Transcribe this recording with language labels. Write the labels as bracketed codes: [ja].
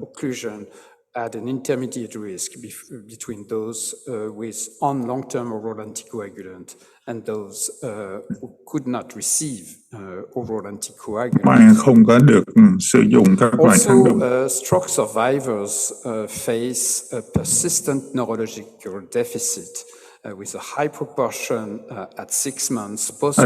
[en] occlusion had an intermediate risk between those with on long-term oral anticoagulant and those who could not receive oral anticoagulant. [vi] Mà không có được sử dụng các loại kháng độc. [en] Also, stroke survivors face a persistent neurological deficit with a high proportion at 6 months post-stroke.